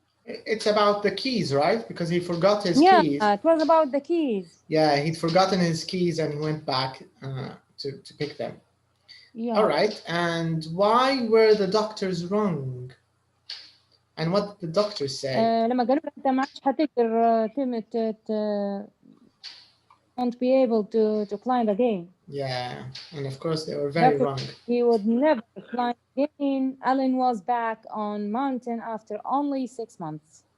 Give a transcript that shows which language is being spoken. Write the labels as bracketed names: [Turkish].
[English] It's about the keys, right? Because he forgot his keys. Yeah, it was about the keys. Yeah, he'd forgotten his keys and he went back to pick them. Yeah. All right, and why were the doctors wrong? And what did the doctors say? [Arabic] لما قالوا له أنت ما عادش حتقدر [English] won't be able to climb again. Yeah, and of course they were very wrong. He would never climb again. Alan was back on mountain after only 6 months.